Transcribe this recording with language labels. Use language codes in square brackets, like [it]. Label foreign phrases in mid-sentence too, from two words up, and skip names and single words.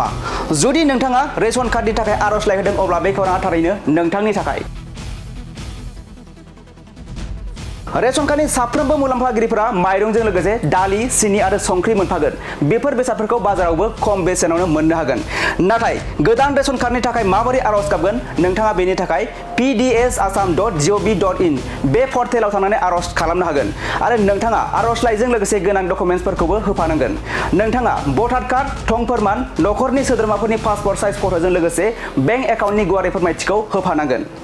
[brx] जुदि नोंथाङा [en] ration cardनि [brx] थाखाय आर'जलाइ होदों अब्ला बे खौराङा थारैनो नोंथांनि थाखाय। [en] ration cardनि [brx] साफ्रोमबो मुलाम्फागिरिफोरा माइरंजों लोगोसे दालि, सिनि आरो संख्रि मोनफागोन। बेफोर बेसादफोरखौ बाजारावबो खम बेसेनावनो मोननो हागोन। नाथाय गोदान [en] ration cardनि [brx] थाखाय माबोरै आर'ज गाबगोन? नोंथाङा बेनि थाखाय pdsasam.gov.in बे पर्टेलाव थांनानै आर'ज खालामनो हागोन आरो नोंथाङा आर'जलाइजों लोगोसे गोनां डकुमेन्ट्सफोरखौबो होफानांगोन। नोंथाङा [en] voter card, [brx] थं फोरमान, नखरनि सोद्रोमाफोरनि [en] passport size photoजों [brx] लोगोसे [en] bank accountनि [brx] गुवारै फोरमायथिखौ होफानांगोन।